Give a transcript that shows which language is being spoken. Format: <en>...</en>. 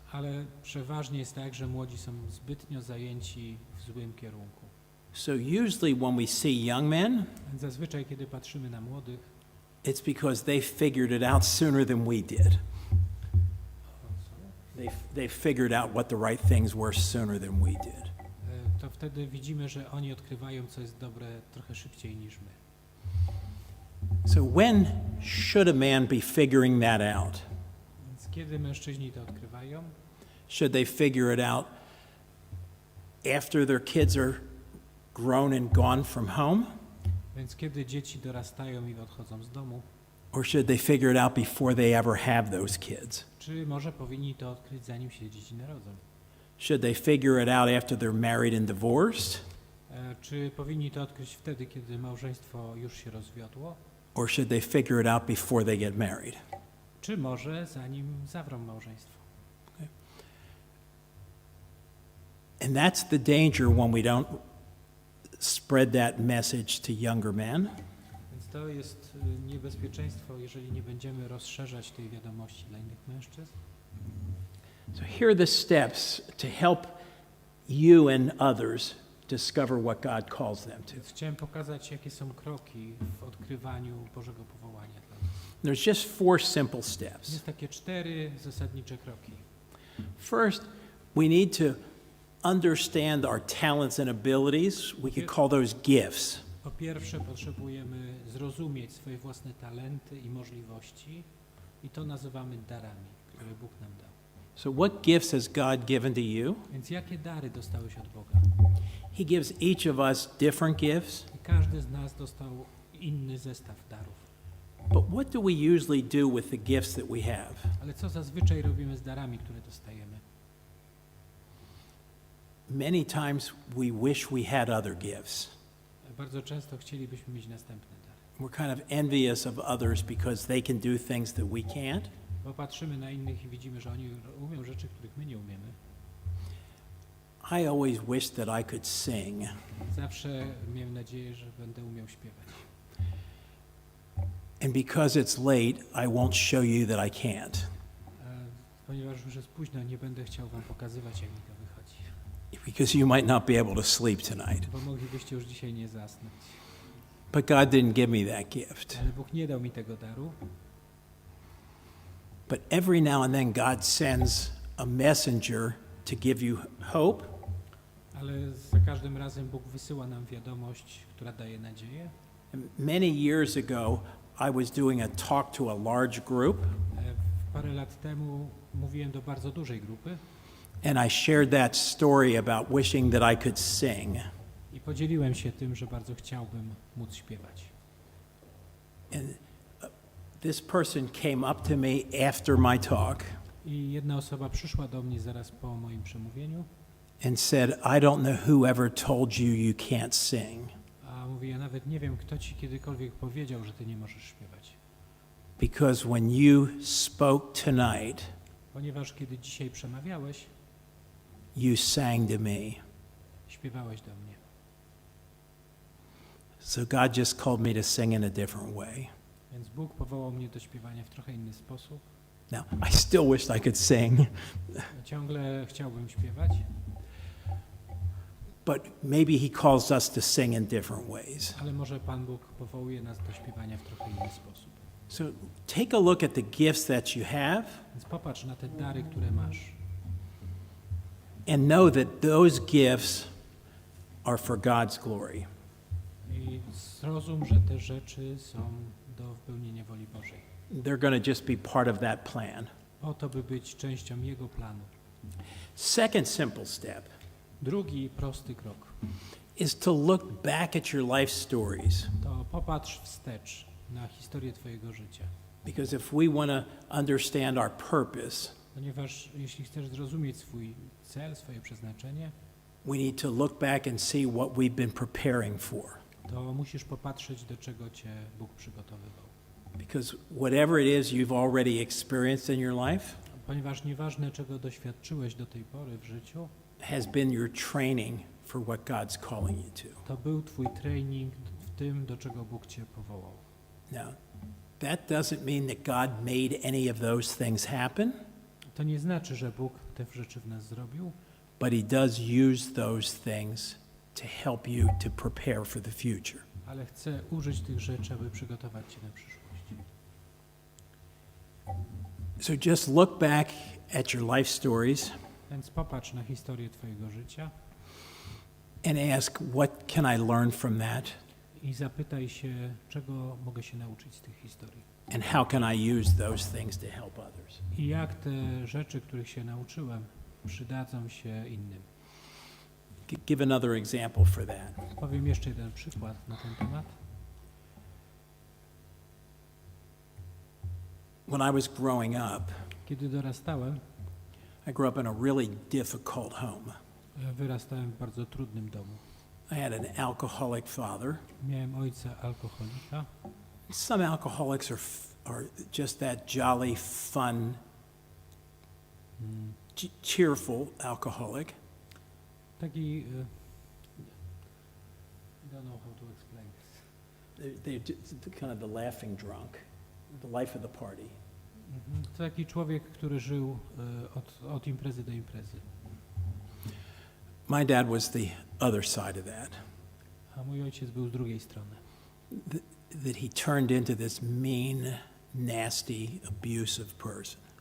<pl>Ale przeważnie jest tak, że młodzi są zbytnio zajęci w złym kierunku.</pl> <en>So usually when we see young men,</en> <pl>Więc zazwyczaj, kiedy patrzymy na młodych,</pl> <en>it's because they figured it out sooner than we did. They figured out what the right things were sooner than we did.</en> <pl>to wtedy widzimy, że oni odkrywają, co jest dobre trochę szybciej niż my.</pl> <en>So when should a man be figuring that out?</en> <pl>Więc kiedy mężczyźni to odkrywają?</pl> <en>Should they figure it out after their kids are grown and gone from home?</en> <pl>Więc kiedy dzieci dorastają i odchodzą z domu?</pl> <en>Or should they figure it out before they ever have those kids?</en> <pl>Czy może powinni to odkryć, zanim się dzieci narodzą?</pl> <en>Should they figure it out after they're married and divorced?</en> <pl>Czy powinni to odkryć wtedy, kiedy małżeństwo już się rozwiodło?</pl> <en>Or should they figure it out before they get married?</en> <pl>Czy może zanim zawrą małżeństwo?</pl> <en>And that's the danger when we don't spread that message to younger men.</en> <pl>Więc to jest niebezpieczeństwo, jeżeli nie będziemy rozszerzać tej wiadomości dla innych mężczyzn.</pl> <en>So here are the steps to help you and others discover what God calls them to.</en> <pl>Więc chciałem pokazać, jakie są kroki w odkrywaniu Bożego powołania dla nas.</pl> <en>There's just 4 simple steps.</en> <pl>Jest takie 4 zasadnicze kroki.</pl> <en>First, we need to understand our talents and abilities. We could call those gifts.</en> <pl>Po pierwsze, potrzebujemy zrozumieć swoje własne talenty i możliwości i to nazywamy darami, które Bóg nam dał.</pl> <en>So what gifts has God given to you?</en> <pl>Więc jakie dary dostałeś od Boga?</pl> <en>He gives each of us different gifts.</en> <pl>I każdy z nas dostał inny zestaw darów.</pl> <en>But what do we usually do with the gifts that we have?</en> <pl>Ale co zazwyczaj robimy z darami, które dostajemy?</pl> <en>Many times we wish we had other gifts.</en> <pl>Bardzo często chcielibyśmy mieć następne dary.</pl> <en>We're kind of envious of others because they can do things that we can't.</en> <pl>Bo patrzymy na innych i widzimy, że oni umią rzeczy, których my nie umiemy.</pl> <en>I always wish that I could sing.</en> <pl>Zawsze miałem nadzieję, że będę umiał śpiewać.</pl> <en>And because it's late, I won't show you that I can't.</en> <pl>Ponieważ już jest późno, nie będę chciał wam pokazywać, jak mi to wychodzi.</pl> <en>Because you might not be able to sleep tonight.</en> <pl>Bo moglibyście już dzisiaj nie zasnąć.</pl> <en>But God didn't give me that gift.</en> <pl>Ale Bóg nie dał mi tego daru.</pl> <en>But every now and then God sends a messenger to give you hope.</en> <pl>Ale za każdym razem Bóg wysyła nam wiadomość, która daje nadzieję.</pl> <en>Many years ago, I was doing a talk to a large group,</en> <pl>Parę lat temu mówiłem do bardzo dużej grupy</pl> <en>and I shared that story about wishing that I could sing.</en> <pl>i podzieliłem się tym, że bardzo chciałbym móc śpiewać.</pl> <en>And this person came up to me after my talk</en> <pl>I jedna osoba przyszła do mnie zaraz po moim przemówieniu,</pl> <en>and said, I don't know who ever told you you can't sing.</en> <pl>a mówi, ja nawet nie wiem, kto ci kiedykolwiek powiedział, że ty nie możesz śpiewać.</pl> <en>Because when you spoke tonight,</en> <pl>Ponieważ kiedy dzisiaj przemawiałeś,</pl> <en>you sang to me.</en> <pl>śpiewałeś do mnie.</pl> <en>So God just called me to sing in a different way.</en> <pl>Więc Bóg powołał mnie do śpiewania w trochę inny sposób.</pl> <en>Now, I still wished I could sing,</en> <pl>Ciągle chciałbym śpiewać,</pl> <en>but maybe He calls us to sing in different ways.</en> <pl>ale może Pan Bóg powołuje nas do śpiewania w trochę inny sposób.</pl> <en>So take a look at the gifts that you have</en> <pl>Więc popatrz na te dary, które masz</pl> <en>and know that those gifts are for God's glory.</en> <pl>i zrozum, że te rzeczy są do wypełnienia woli Bożej.</pl> <en>They're going to just be part of that plan.</en> <pl>Po to, by być częścią Jego planu.</pl> <en>Second simple step</en> <pl>Drugi prosty krok</pl> <en>is to look back at your life stories.</en> <pl>to popatrz wstecz na historię Twojego życia.</pl> <en>Because if we want to understand our purpose,</en> <pl>Ponieważ jeśli chcesz zrozumieć swój cel, swoje przeznaczenie,</pl> <en>we need to look back and see what we've been preparing for.</en> <pl>to musisz popatrzeć, do czego Cię Bóg przygotowywał.</pl> <en>Because whatever it is you've already experienced in your life,</en> <pl>Ponieważ nieważne, czego doświadczyłeś do tej pory w życiu,</pl> <en>has been your training for what God's calling you to.</en> <pl>To był twój trening w tym, do czego Bóg cię powołał.</pl> <en>Now, that doesn't mean that God made any of those things happen,</en> <pl>To nie znaczy, że Bóg te rzeczy w nas zrobił,</pl> <en>but He does use those things to help you to prepare for the future.</en> <pl>ale chce użyć tych rzeczy, aby przygotować cię na przyszłość.</pl> <en>So just look back at your life stories</en> <pl>Więc popatrz na historię twojego życia</pl> <en>and ask, what can I learn from that?</en> <pl>i zapytaj się, czego mogę się nauczyć z tych historii.</pl> <en>And how can I use those things to help others?</en> <pl>I jak te rzeczy, których się nauczyłem, przydadzą się innym.</pl> <en>Give another example for that.</en> <pl>Powiem jeszcze jeden przykład na ten temat.</pl> <en>When I was growing up,</en> <pl>Kiedy dorastałem,</pl> <en>I grew up in a really difficult home.</en> <pl>wyrastałem w bardzo trudnym domu.</pl> <en>I had an alcoholic father.</en> <pl>Miałem ojca alkoholika.</pl> <en>Some alcoholics are just that jolly, fun, cheerful alcoholic.</en> <pl>Taki,</pl> <en>I don't know how to explain this. They're just kind of the laughing drunk, the life of the party.</en> <pl>To taki człowiek, który żył od imprezy do imprezy.</pl> <en>My dad was the other side of that.</en> <pl>A mój ojciec był z drugiej strony.</pl> <en>That he turned into this mean, nasty, abusive person.</en>